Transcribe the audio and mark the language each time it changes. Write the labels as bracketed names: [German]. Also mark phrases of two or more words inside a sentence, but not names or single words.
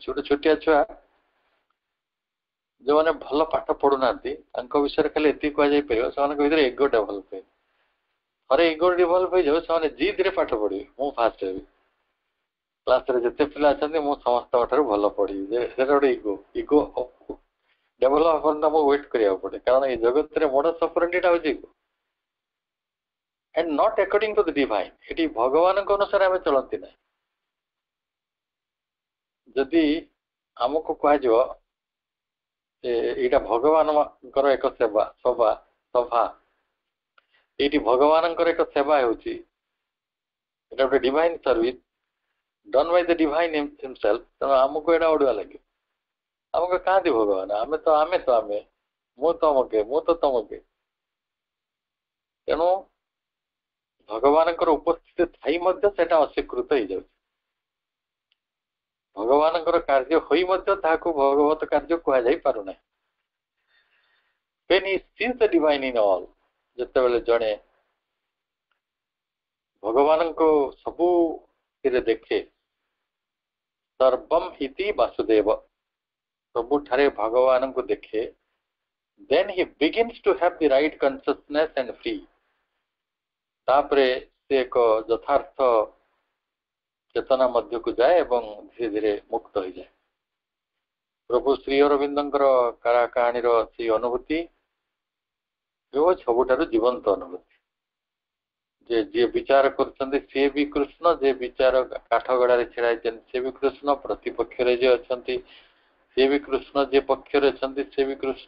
[Odia] ଗୋଟେ ଛୋଟିଆ ଛୁଆ ଯୋଉମାନେ ଭଲ ପାଠ ପଢୁନାହାନ୍ତି ତାଙ୍କ ବିଷୟରେ ଖାଲି ଏତିକି କୁହାଯାଇ ପାରିବ ସେମାନଙ୍କ ଭିତରେ [English] ego develop [Odia] ହୁଏ। ଥରେ [English] ego develop [Odia] ହେଇଯାଉ ସେମାନେ ଜିଦରେ ପାଠ ପଢିବେ, ମୁଁ ଫାଷ୍ଟ ହେବି, କ୍ଲାସରେ ଯେତେ ପିଲା ଅଛନ୍ତି ମୁଁ ସମସ୍ତଙ୍କ ଠାରୁ ଭଲ ପଢିବି। ସେଟା ଗୋଟେ [English] ego develop [Odia] ହେବାରେ ଆମକୁ ୱେଟ୍ କରିବାକୁ ପଡେ, କାରଣ ଏଇ ଜଗତରେ [Latin] modus operandi [Odia] ହଉଛି ଇଗୋ [English] and not according to the divine। [Odia] ଏଠି ଭଗବାନଙ୍କ ଅନୁସାରେ ଆମେ ଚଳନ୍ତି ନାହିଁ। ଯଦି ଆମକୁ କୁହାଯିବ ଯେ ଏଇଟା ଭଗବାନଙ୍କର ଏକ ସଭା, ଏଇଠି ଭଗବାନଙ୍କର ଏକ ସେବା ହେଉଛି, ଏଇଟା ଗୋଟେ [English] divine service done by the divine himself. [Odia] ତେଣୁ ଆମକୁ ଏଇଟା ଅଡୁଆ ଲାଗିବ। ଆମକୁ କାହାନ୍ତି ଭଗବାନ? ଆମେ ତ ଆମେ ମୁଁ ତ ତମକେ। ତେଣୁ ଭଗବାନଙ୍କର ଉପସ୍ଥିତି ଥାଇ ମଧ୍ୟ ସେଟା ଅସ୍ୱୀକୃତ ହେଇଯାଉଛି। ଭଗବାନଙ୍କର କାର୍ଯ୍ୟ ହୋଇ ମଧ୍ୟ ତାହାକୁ ଭଗବତ କାର୍ଯ୍ୟ କୁହାଯାଇ ପାରୁନାହିଁ। [English] When he sees the divine in all, [Odia] ଯେତେବେଳେ ଜଣେ ଭଗବାନଙ୍କୁ ସବୁଥିରେ ଦେଖେ, [Sanskrit] ସର୍ବମ୍ ଇତି ବାସୁଦେବ, [Odia] ସବୁଠାରେ ଭଗବାନଙ୍କୁ ଦେଖେ, [English] then he begins to have the right consciousness and free। [Odia] ତାପରେ ସେ ଏକ ଯଥାର୍ଥ ଚେତନା ମଧ୍ୟକୁ ଯାଏ ଏବଂ ଧୀରେ ଧୀରେ ମୁକ୍ତ ହେଇଯାଏ। ପ୍ରଭୁ ଶ୍ରୀ ଅରବିନ୍ଦଙ୍କର କାହାଣୀର ସେଇ ଅନୁଭୂତି ସବୁଠାରୁ ଜୀବନ୍ତ ଅନୁଭୂତି, ଯେ ଯିଏ ବିଚାର କରୁଛନ୍ତି ସିଏ ବି କୃଷ୍ଣ, ଯିଏ ବିଚାର କାଠଗଡାରେ ଛିଡା ହେଇଛନ୍ତି ସିଏ ବି କୃଷ୍ଣ, ପ୍ରତିପକ୍ଷରେ ଯିଏ ଅଛନ୍ତି ସିଏ ବି କୃଷ୍ଣ, ଯିଏ ପକ୍ଷରେ ଅଛନ୍ତି ସିଏ ବି କୃଷ୍ଣ।